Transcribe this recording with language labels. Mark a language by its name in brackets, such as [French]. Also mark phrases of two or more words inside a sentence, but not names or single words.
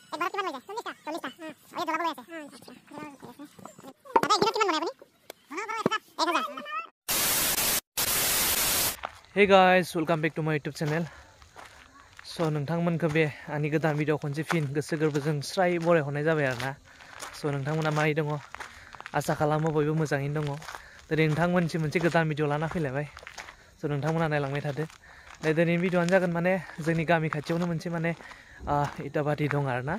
[English] Hey guys, welcome back to my YouTube channel. [Bodo] So नोंथांमोनखौ बे आंनि गोदान भिडिअ खनसे फिन गोसो गोरबोजों स्राय बरायहरनाय जाबाय आरोना. So नोंथांमोना मारै दङ? आसा खालामो बयबो मोजाङैनो दङ. दिनै नोंथांमोनसिम मोनसे गोदान भिडिअ लाना फैलायबाय. So नोंथांमोना नायलांबाय थादो. दिनैनि भिडिअआनो जागोन माने जोंनि गामि खाथियावनो मोनसे माने इटा भाटी दं आरोना.